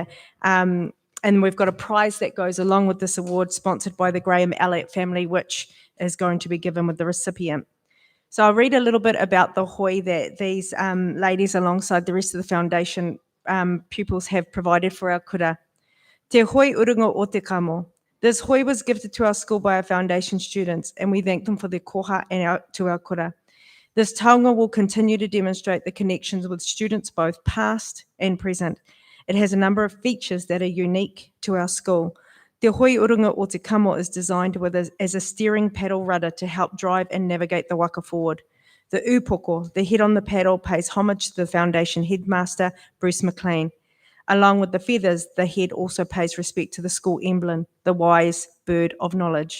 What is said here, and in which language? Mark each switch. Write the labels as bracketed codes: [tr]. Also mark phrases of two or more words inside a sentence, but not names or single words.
[en] And we've got a prize that goes along with this award, sponsored by the Graham Elliott family, which is going to be given with the recipient. So I'll read a little bit about the hoi that these ladies, alongside the rest of the foundation pupils, have provided for our kura. [mi] Te hoi urunga o te kamo. [en] This hoi was gifted to our school by our foundation students, and we thank them for their koha and to our kura. This taonga will continue to demonstrate the connections with students both past and present. It has a number of features that are unique to our school. Te hoi urunga o te kamo is designed as a steering paddle rudder to help drive and navigate the waka forward. The upoko, the head on the paddle, pays homage to the foundation headmaster, Bruce McLean. Along with the feathers, the head also pays respect to the school emblem, the wise bird of knowledge.